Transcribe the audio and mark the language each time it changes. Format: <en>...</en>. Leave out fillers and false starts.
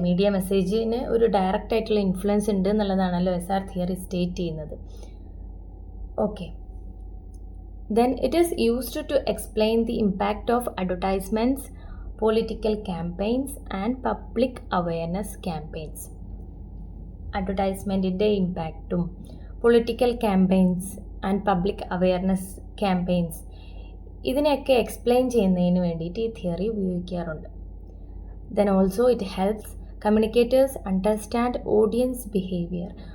<ml>Media മെസ്സേജിന് ഒരു direct ആയിട്ടുള്ള influence ഉണ്ട് എന്നുള്ളതാണല്ലോ SR തിയറി സ്റ്റേറ്റ് ചെയ്യുന്നത്.</ml> <en>Okay, then it is used to explain the impact of advertisements, political campaigns and public awareness campaigns.</en> <ml>അഡ്വർടൈസ്മെൻറ്റിൻ്റെ ഇമ്പാക്റ്റും political campaigns and public awareness campaigns ഇതിനെയൊക്കെ explain ചെയ്യുന്നതിന് വേണ്ടിയിട്ട് ഈ theory ഉപയോഗിക്കാറുണ്ട്.</ml> <en>Then also it helps communicators understand audience behaviour.</en>